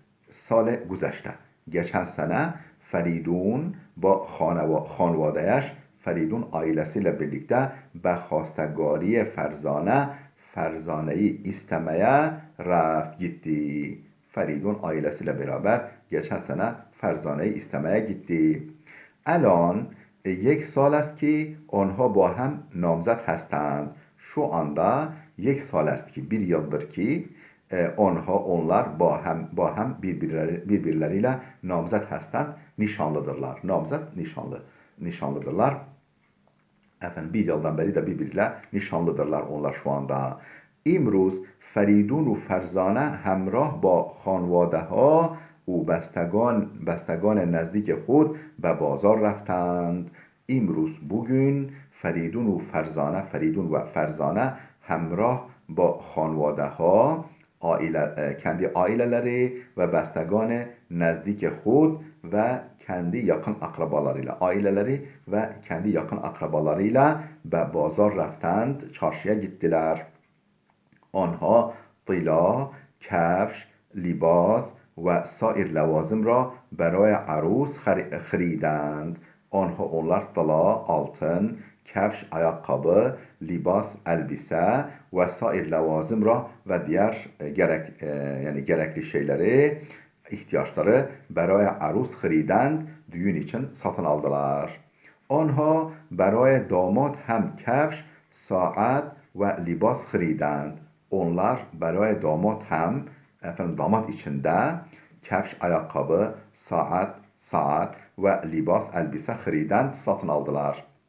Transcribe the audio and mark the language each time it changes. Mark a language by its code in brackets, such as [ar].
[fa] سال گذشته [tr] geçen sene Feridun [fa] با خانوادهش [tr] Feridun ailesiyle birlikte [fa] به خواستگاری [tr] Ferzane'yi istemeye gitti. Feridun ailesiyle beraber geçen sene Ferzane'yi istemeye gitti. [fa] الان 1 سال است که آنها با هم نامزد هستند. [tr] Şu anda [fa] 1 سال است [tr] ki 1 yıldır ki onlar [fa] با هم [tr] birbirleriyle [fa] namzat hastand [tr] nişanlıdırlar. Namzat nişanlıdırlar. Efendim 1 yıldan beri de birbiriyle nişanlıdırlar onlar şu anda. [fa] امروز فریدون و فرزانه همراه با خانواده ها و بستگان نزدیک خود به بازار رفتند. امروز [tr] bugün Feridun ve Ferzane [fa] همراه با خانواده ها [tr] kendi aileleri ve [fa] bestegan نزدیک خود [tr] ve kendi yakın akrabalarıyla aileleri ve kendi yakın akrabalarıyla [fa] به بازار رفتند [tr] çarşıya gittiler. [fa] آنها طلا، کفش، لباس و سایر لوازم را برای عروس خریدند. [tr] Onlar [fa] طلا, [tr] altın, [fa] kefş, [tr] ayakkabı, [fa] libas, [tr] elbise ve [fa] sair levazım ra [tr] ve diğer gerekli şeyleri, ihtiyaçları [fa] برای عروس خریدند [tr] düğün için satın aldılar. [fa] آنها برای داماد هم کفش، ساعت و لباس خریدند. [tr] Onlar [fa] برای [tr] damat hem damat içinde [fa] kefş [tr] ayakkabı, saat ve [fa] libas [tr] elbise [fa] خریدند [tr] satın aldılar.